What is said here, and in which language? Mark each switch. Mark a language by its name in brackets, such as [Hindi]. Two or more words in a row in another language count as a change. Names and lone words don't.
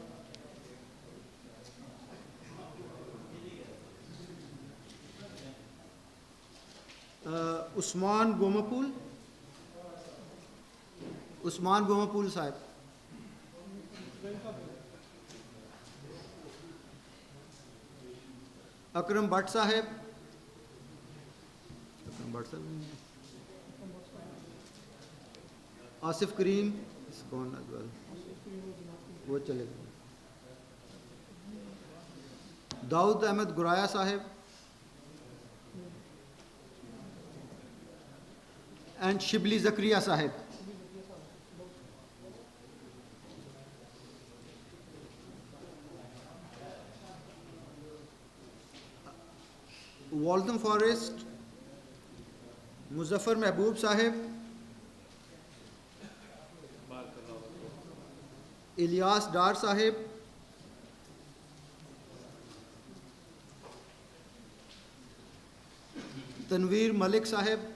[English] Usman Bomapul Sahib, Akram Bhatt Sahib, Asif Kareem is gone as well. [Hindi] वो चले गए. [English] Daud Ahmed Guraya Sahib and Shibli Zakriya Sahib. Waltham Forest, Muzaffar Mehboob Sahib, Ilyas Dar Sahib, Tanveer Malik Sahib,